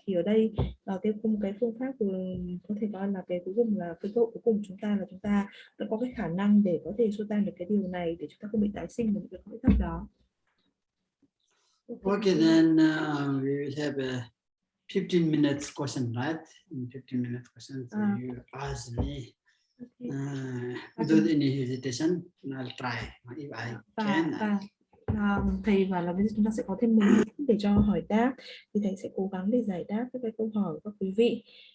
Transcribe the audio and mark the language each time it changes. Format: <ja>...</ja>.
<vi>Thì ở đây cái phương pháp có thể coi là cái cuối cùng, là cái cơ hội cuối cùng chúng ta là chúng ta đã có cái khả năng để có thể xua tan được cái điều này, để chúng ta không bị tái sinh vào những cái cõi thấp đó.</vi> <en>Okay, then we will have a 15 minutes question, right? In 15 minutes question, so you ask me without any hesitation, and I'll try if I can.</en> <vi>Thầy bảo là bây giờ chúng ta sẽ có thêm 10 phút để cho hỏi đáp, thì thầy sẽ cố gắng để giải đáp các cái câu hỏi của các quý vị.</vi>